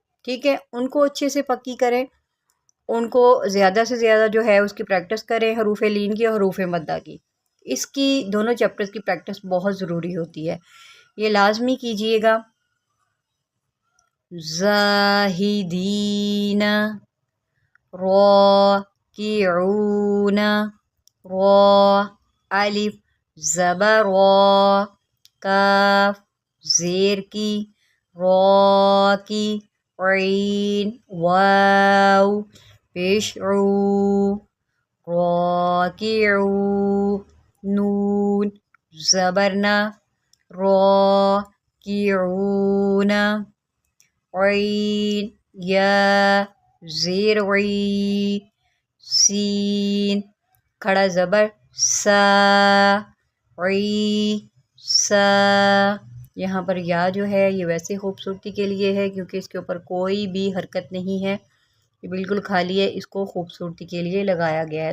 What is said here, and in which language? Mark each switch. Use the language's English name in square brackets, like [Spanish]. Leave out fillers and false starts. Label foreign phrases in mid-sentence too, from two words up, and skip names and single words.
[Urdu] ٹھیک ہے، ان کو اچھے سے پکی کریں، ان کو زیادہ سے زیادہ جو ہے اس کی پریکٹس کریں، حروف لین کی اور حروف مدہ کی. اس کی دونوں چیپٹرز کی پریکٹس بہت ضروری ہوتی ہے، یہ لازمی کیجئے گا. [Arabic] زاہدین راکعون [Urdu] را الف زبر را کاف زیر کی را کی عین واو پیش عو راکعو نون زبرنا راکعون عین یا زیر عی سین کھڑا زبر سا عی سا. یہاں پر یا جو ہے یہ ویسے خوبصورتی کے لیے ہے کیونکہ اس کے اوپر کوئی بھی حرکت نہیں ہے، یہ بالکل خالی ہے، اس کو خوبصورتی کے لیے لگایا گیا ہے.